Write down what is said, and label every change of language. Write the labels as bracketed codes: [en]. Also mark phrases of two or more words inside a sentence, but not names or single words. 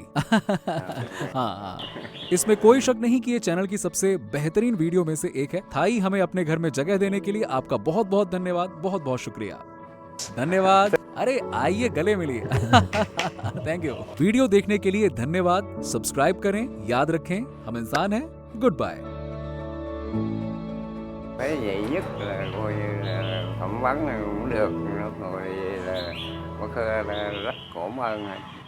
[hi] हाँ, इसमें कोई शक नहीं कि ये चैनल की सबसे बेहतरीन वीडियो में से एक है। थाई हमें अपने घर में जगह देने के लिए आपका बहुत बहुत धन्यवाद, बहुत बहुत शुक्रिया। धन्यवाद। अरे आइए गले मिलिए। [en] thank you. [hi] वीडियो देखने के लिए धन्यवाद। सब्सक्राइब करें, याद रखें हम इंसान हैं। [en] good bye. [vi] Cái vậy nhất là coi như là phỏng vấn này cũng được, rồi là bác là rất cảm ơn.